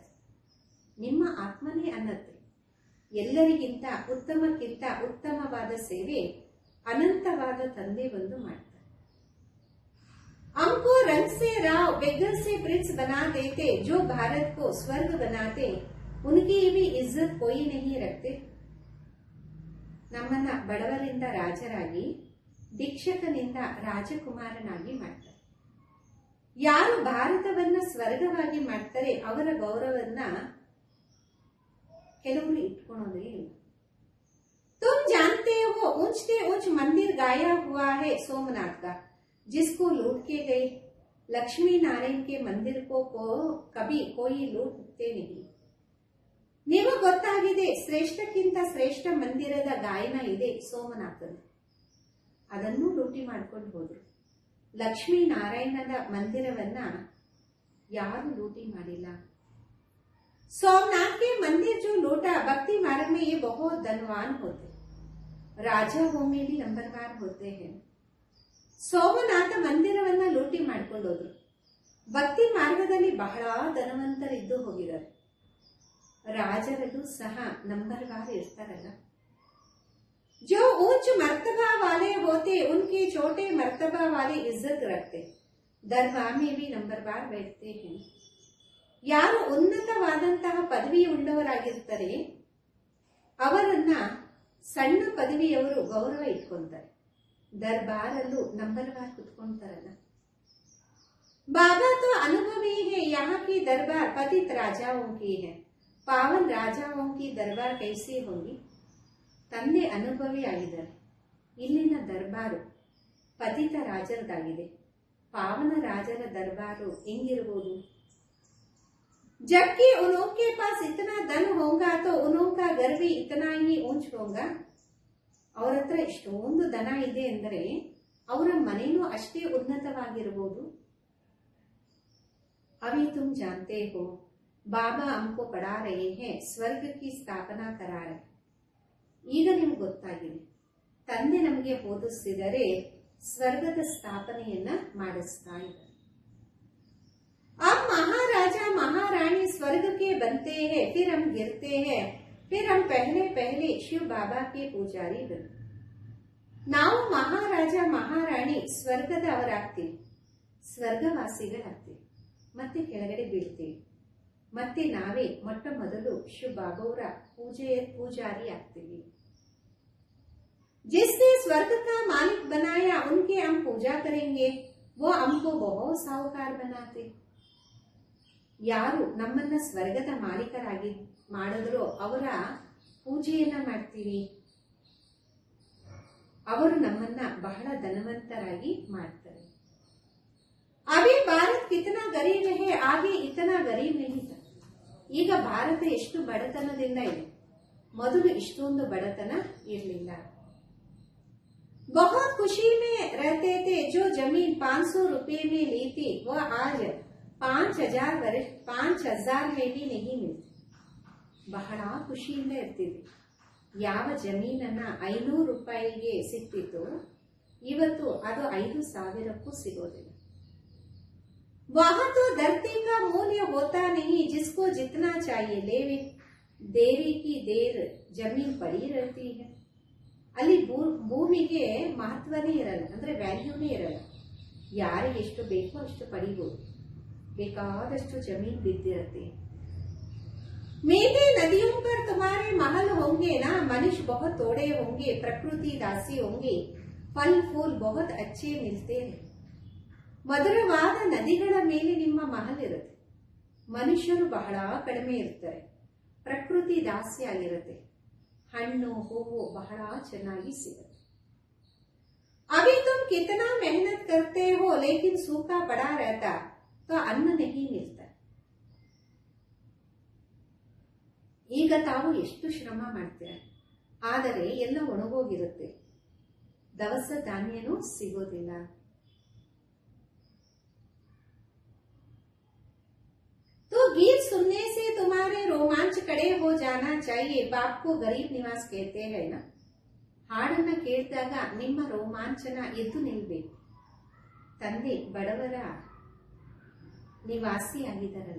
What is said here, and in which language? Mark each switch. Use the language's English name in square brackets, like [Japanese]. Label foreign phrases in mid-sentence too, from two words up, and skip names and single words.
[Kannada] ನಿಮ್ಮ ಆತ್ಮನೇ ಅನ್ನತ್ತೆ, ಎಲ್ಲರಿಗಿಂತ ಉತ್ತಮಕ್ಕಿಂತ ಉತ್ತಮವಾದ ಸೇವೆ ಅನಂತವಾದ ತಂದೆ ಬಂದು ಮಾಡ್ತಾರೆ. [Hindi] हमको रंग से राव बेगर से प्रिंस बना देते, जो भारत को स्वर्ग बनाते उनकी भी इज्जत कोई नहीं रखते। [Kannada] ನಮ್ಮನ್ನ ಬಡವರಿಂದ ರಾಜರಾಗಿ, ಭಿಕ್ಷಕನಿಂದ ರಾಜಕುಮಾರನಾಗಿ ಮಾಡ್ತಾರೆ. ಯಾರು ಭಾರತವನ್ನ ಸ್ವರ್ಗವಾಗಿ ಮಾಡ್ತಾರೆ ಅವರ ಗೌರವನ್ನ ಕೆಲವರು ಇಟ್ಕೊಳ್ಳೋದೇ ಇಲ್ಲ. [Hindi] तुम जानते हो ऊंच से ऊंच मंदिर गाया हुआ है सोमनाथ का, जिसको लूट के गए। लक्ष्मी नारायण के मंदिर को कभी कोई लूटते नहीं। [Kannada] ನಿಮಗೆ ಗೊತ್ತಾಗಿದೆ, ಶ್ರೇಷ್ಠಕ್ಕಿಂತ ಶ್ರೇಷ್ಠ ಮಂದಿರದ ಗಾಯನ ಇದೆ ಸೋಮನಾಥನ. ಅದನ್ನು ಲೂಟಿ ಮಾಡ್ಕೊಂಡು ಹೋದ್ರು. ಲಕ್ಷ್ಮೀ ನಾರಾಯಣದ ಮಂದಿರವನ್ನ ಯಾರು ಲೂಟಿ ಮಾಡಿಲ್ಲ. [Hindi] सोमनाथ के मंदिर जो लूटा, भक्ति मार्ग में ये बहुत धनवान होते, राजाओं में भी नंबरवार होते हैं। [Kannada] ಸೋಮನಾಥ ಮಂದಿರವನ್ನ ಲೂಟಿ ಮಾಡ್ಕೊಂಡೋದ್ರು. ಭಕ್ತಿ ಮಾರ್ಗದಲ್ಲಿ ಬಹಳ ಧನವಂತರಿದ್ದು ಹೋಗಿದ್ದಾರೆ. ರಾಜರಲ್ಲೂ ಸಹ ನಂಬರ್ವಾರ್ ಇರ್ತಾರಲ್ಲ. [Hindi] जो ऊंच मर्तबा वाले होते उनके छोटे मर्तबा वाले इज्जत रखते, दरबार में भी नंबरवार बैठते हैं। [Kannada] ಯಾರು ಉನ್ನತವಾದಂತಹ ಪದವಿ ಉಳ್ಳವರಾಗಿರ್ತಾರೆ ಅವರನ್ನ ಸಣ್ಣ ಪದವಿಯವರು ಗೌರವ ಇಟ್ಕೊಂತಾರೆ. ದರ್ಬಾರಲ್ಲೂ ನಂಬರ್ವಾರ್ ಕುತ್ಕೊಂತಾರಲ್ಲ. [Hindi] बाबा तो अनुभवी है, यहाँ की दरबार पतित राजाओं की है, पावन राजाओं की दरबार कैसी होगी। [Kannada] ತಂದೆ ಅನುಭವಿ ಆಗಿದ್ದಾರೆ. ಇಲ್ಲಿನ ದರ್ಬಾರು ಪತಿತ ರಾಜರದಾಗಿದೆ. ಪಾವನ ರಾಜರ ದರ್ಬಾರು ಹೆಂಗಿರಬಹುದು? [Hindi] जबकि उनके पास इतना धन होगा तो उनका घर भी इतना ही ऊंच होगा। [Kannada] ಅವರ ಹತ್ರ ಎಷ್ಟೊಂದು ಧನ ಇದೆ ಅಂದರೆ ಅವರ ಮನೆಯೂ ಅಷ್ಟೇ ಉನ್ನತವಾಗಿರಬಹುದು. [Hindi] अभी तुम जानते हो बाबा हमको पढ़ा रहे हैं, स्वर्ग की स्थापना करा रहे। [Kannada] ಈಗ ನಿಮ್ಗೆ ಗೊತ್ತಾಗಿದೆ, ತಂದೆ ನಮಗೆ ಓದಿಸಿದರೆ ಸ್ವರ್ಗದ ಸ್ಥಾಪನೆಯನ್ನ ಮಾಡಿಸ್ತಾ ಇದ್ದಾರೆ. [Hindi] अब महाराजा महारानी स्वर्ग के बनते हैं, फिर हम गिरते हैं, फिर हम पहले पहले शिव बाबा के पूजारी बने। [Kannada] ನಾವು ಮಹಾರಾಜ ಮಹಾರಾಣಿ ಸ್ವರ್ಗದವರಾಗ್ತೀವಿ, ಸ್ವರ್ಗವಾಸಿಗಳಾಗ್ತೀವಿ, ಮತ್ತೆ ಕೆಳಗಡೆ ಬೀಳ್ತೀವಿ, ಮತ್ತೆ ನಾವೇ ಮೊಟ್ಟ ಮೊದಲು ಶಿವ ಬಾಬಾವರ ಪೂಜಾರಿ ಆಗ್ತೀವಿ. [Hindi] जिसने स्वर्ग का मालिक बनाया उनके हम पूजा करेंगे, वो हमको बहुत साहूकार बनाते। [Kannada] ಯಾರು ನಮ್ಮನ್ನ ಸ್ವರ್ಗದ ಮಾಲೀಕರಾಗಿ ಮಾಡಿದ್ರೋ ಅವರ ಪೂಜೆಯನ್ನ ಮಾಡ್ತೀವಿ, ಅವರು ನಮ್ಮನ್ನ ಬಹಳ ಧನವಂತರಾಗಿ ಮಾಡ್ತಾರೆ. [Hindi] अभी भारत कितना गरीब है, आगे इतना गरीब नहीं था. [Kannada] ಈಗ ಭಾರತ ಎಷ್ಟು ಬಡತನದಿಂದ ಇದೆ, ಮೊದಲು ಇಷ್ಟೊಂದು ಬಡತನ ಇರಲಿಲ್ಲ. [Hindi] बहुत खुशी में रहते थे, जो जमीन 500 रुपए में ली थी वह आज 5,000 में भी नहीं मिलती. [Kannada] ಬಹಳ ಖುಷಿಯಿಂದ ಇರ್ತಿದ್ವಿ. ಯಾವ ಜಮೀನನ್ನ 500 ರೂಪಾಯಿಗೆ ಸಿಕ್ತಿತ್ತು, ಇವತ್ತು ಅದು 5,000ಕ್ಕೂ ಸಿಗೋದಿಲ್ಲ. [Hindi] वहां तो धरती का मूल्य होता नहीं, जिसको जितना चाहिए लेवे, देरी की देर जमीन पड़ी रहती है. [Kannada] ಅಲ್ಲಿ ಭೂಮಿಗೆ ಮಹತ್ವನೇ ಇರಲ್ಲ, ಅಂದ್ರೆ ವ್ಯಾಲ್ಯೂನೇ ಇರಲ್ಲ. ಯಾರಿಗೆ ಎಷ್ಟು ಬೇಕೋ ಅಷ್ಟು ಪಡಿಬಹುದು, ಬೇಕಾದಷ್ಟು ಜಮೀನ್ ಬಿದ್ದಿರುತ್ತೆ. [Hindi] मीठे नदियों पर तुम्हारे महल होंगे ना, मनुष्य बहुत थोड़े होंगे, प्रकृति दासी होंगे, फल फूल बहुत अच्छे मिलते हैं. [Kannada] ಮಧುರವಾದ ನದಿಗಳ ಮೇಲೆ ನಿಮ್ಮ ಮಹಲ್ ಇರುತ್ತೆ, ಮನುಷ್ಯರು ಬಹಳ ಕಡಿಮೆ ಇರ್ತಾರೆ, ಪ್ರಕೃತಿ ದಾಸ್ಯ ಆಗಿರುತ್ತೆ, ಹಣ್ಣು ಹೂವು ಬಹಳ ಚೆನ್ನಾಗಿ ಸಿಗುತ್ತೆ. [Hindi] अभी तुम कितना मेहनत करते हो, लेकिन सूखा पड़ा रहता तो अन्न नहीं मिलता. [Kannada] ಈಗ ತಾವು ಎಷ್ಟು ಶ್ರಮ ಮಾಡ್ತೀರ, ಆದರೆ ಎಲ್ಲ ಒಣಗೋಗಿರುತ್ತೆ, ದವಸ ಧಾನ್ಯನೂ ಸಿಗೋದಿಲ್ಲ. [Hindi] तो गीत सुनने से तुम्हारे रोमांच खड़े हो जाना चाहिए. बाप को गरीब निवास कहते हैं ना. [Kannada] ಹಾಡನ್ನ ಕೇಳಿದಾಗ ನಿಮ್ಮ ರೋಮಾಂಚನ ಎದ್ದು ನಿಲ್ಬೇಕು. ತಂದೆ ಬಡವರ ನಿವಾಸಿ ಆಗಿದ್ದಾರಲ್ಲ.